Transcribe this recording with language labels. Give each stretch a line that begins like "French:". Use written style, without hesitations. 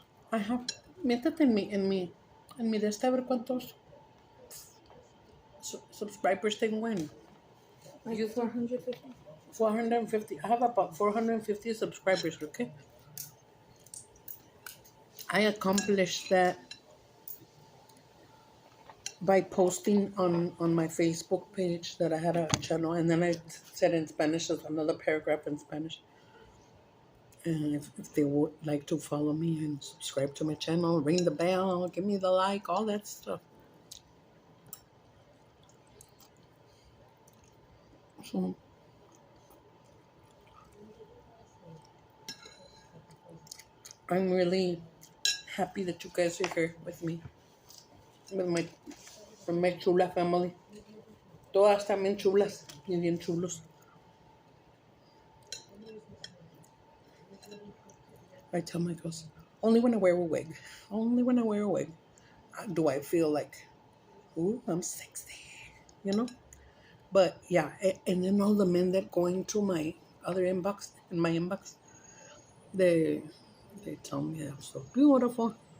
English: I have,
Spanish: métete en mi de esta a ver cuántos subscribers tengo en
English: Like YouTube. 450. 450. I have about 450 subscribers, okay? I accomplished that by posting on my Facebook page that I had a channel, and then I said in Spanish, there's another paragraph in Spanish. And if they would like to follow me and subscribe to my channel, ring the bell, give me the like, all that stuff. So I'm really happy that you guys are here with me, with my chula family.
Spanish: Todas también chulas y bien chulos.
English: I tell my girls, only when I wear a wig, only when I wear a wig, do I feel like, ooh, I'm sexy, you know? But yeah, and then all the men that go into my other inbox, in my inbox, they tell me I'm so beautiful.